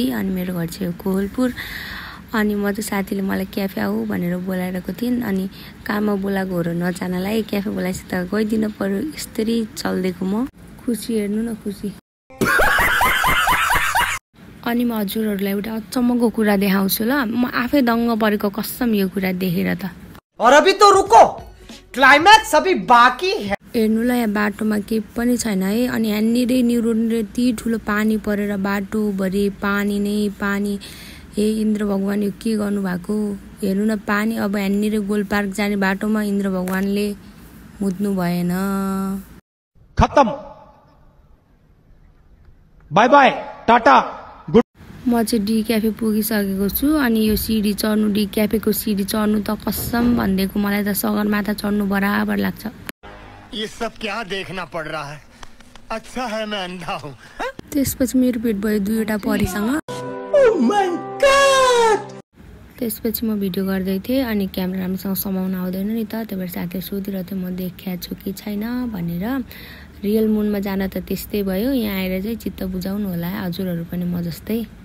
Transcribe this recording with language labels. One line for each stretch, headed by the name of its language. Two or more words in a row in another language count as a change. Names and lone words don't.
Nepali: अनि मेरो घर चाहिँ कोहलपुर। अनि म चाहिँ साथीले मलाई क्याफे आऊ भनेर बोलाइरहेको थिइन्। अनि काममा बोलाएकोहरू नजानलाई क्याफे बोलाएपछि त गइदिनु पर्यो। यस्तरी चल्देको म खुसी, हेर्नु न खुसी। अनि म हजुरहरूलाई एउटा अचम्मको कुरा देखाउँछु ल। म आफै दङ्ग परेको कसम यो कुरा देखेर त।
Hindi: और अभी तो रुको, क्लाइमैक्स अभी बाकी है।
Nepali: हेर्नु ल, यहाँ बाटोमा केही पनि छैन है। अनि यहाँनिरै न्युरोनिर यति ठुलो पानी परेर बाटोभरि पानी नै पानी। हे इन्द्र भगवान, यो के गर्नु भएको? हेर्नु न पानी। अब यहाँनिर गोल पार्क जाने बाटोमा इन्द्र भगवानले मुद्नु भएन। खत्म,
English: bye bye,
Nepali: टाटा। म चाहिँ डी क्याफे पुगिसकेको छु। अनि यो सिडी चढ्नु, डी क्याफेको सिडी चढ्नु त कसम भनिदिएको मलाई त सगरमाथा चढ्नु बराबर लाग्छ।
Hindi: ये सब क्या देखना पड़ रहा है? अच्छा है मैं अंधा हूँ।
Nepali: त्यसपछि मेरो भेट भयो दुईवटा परीसँग। त्यसपछि म भिडियो गर्दै थिएँ। अनि क्यामेरा राम्रोसँग समाउन आउँदैन नि त, त्यही भएर साथीले सोधिरहेको थियो म देखिया छु कि छैन भनेर। रियल मुनमा जान त त्यस्तै भयो। यहाँ आएर चाहिँ चित्त बुझाउनु होला हजुरहरू पनि म जस्तै।